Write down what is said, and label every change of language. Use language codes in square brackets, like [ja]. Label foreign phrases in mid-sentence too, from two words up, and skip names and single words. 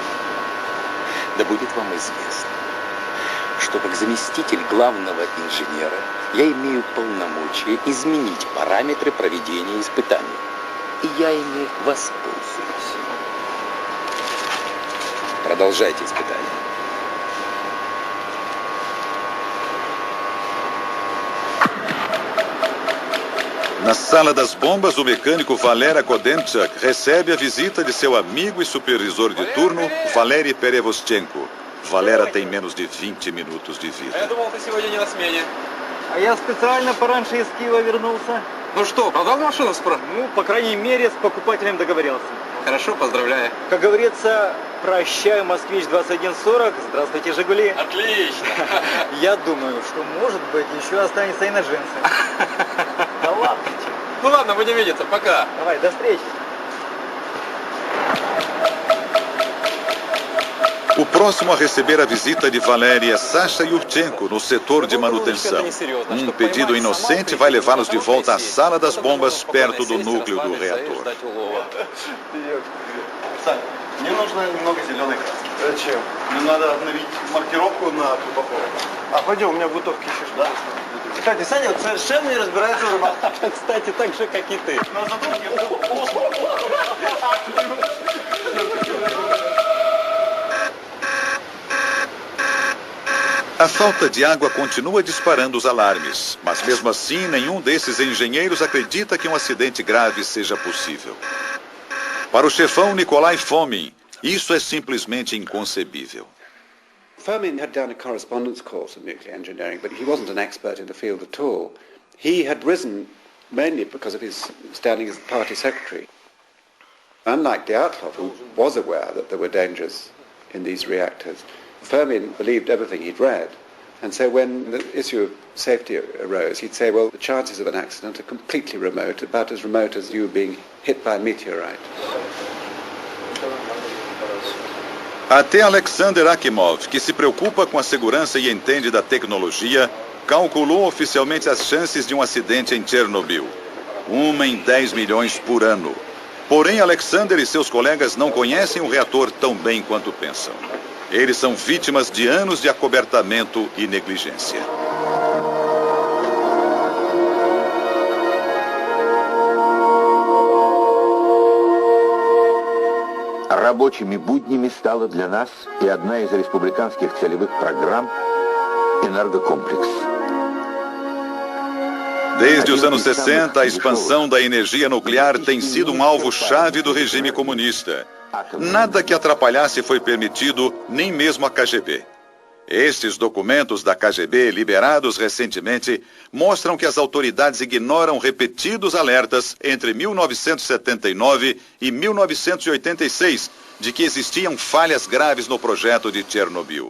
[ru] Да будет вам известно, что как заместитель главного инженера я имею полномочия изменить параметры проведения испытаний. И я ими воспользуюсь. Продолжайте испытания. [pt] Na sala das bombas, o mecânico Valer Kodemchuk recebe a visita de seu amigo e supervisor de turno, Valery Perevostchenko. Valera tem menos de 20 minutos de vida. [ru] А я специально пораньше из Киева вернулся. Ну что, продал машину скоро? Ну, по крайней мере, с покупателем договорился. Хорошо, поздравляю. Как говорится, прощай, Москвич-2140, здравствуйте, Жигули. Отлично. Я думаю, что, может быть, еще останется и на джинсы. Да ладно. Ну ладно, будем видеться, пока. Давай, до встречи. [pt] O próximo a receber a visita de Valery é Sasha Yurchenko, no setor de manutenção. Um pedido inocente vai levá-los de volta à sala das bombas, perto do núcleo do reator. [ru] Мне нужно немного зеленой краски. Зачем? Мне надо обновить маркировку на трубопровод. А пойдем, у меня бутовки еще. Да? Кстати, Саня вот совершенно не разбирается в рыбалке. Кстати, так же, как и ты. [pt] A falta de água continua disparando os alarmes, mas mesmo assim nenhum desses engenheiros acredita que um acidente grave seja possível. Para o chefão Nikolai Fomin, isso é simplesmente inconcebível. [en] Fomin had done a correspondence course in nuclear engineering, but he wasn't an expert in the field at all. He had risen mainly because of his standing as the party secretary. Unlike Dyatlov, who was aware that there were dangers in these reactors, Fomin believed everything he'd read. And so when the issue of safety arose, he'd say, well, the chances of an accident are completely remote, about as remote as you being hit by a meteorite. [pt] Até Alexander Akimov, que se preocupa com a segurança e entende da tecnologia, calculou oficialmente as chances de um acidente em Chernobyl. 1 em 10 milhões por ano. Porém, Alexander e seus colegas não conhecem o reator tão bem quanto pensam. Eles são vítimas de anos de acobertamento e negligência. [ru] Рабочими буднями стала для нас и одна из республиканских целевых программ «Энергокомплекс». [pt] Desde os anos 60, a expansão da energia nuclear tem sido um alvo-chave do regime comunista. Nada que atrapalhasse foi permitido, nem mesmo a KGB. Estes documentos da KGB, liberados recentemente, mostram que as autoridades ignoram repetidos alertas entre 1979 e 1986 de que existiam falhas graves no projeto de Chernobyl.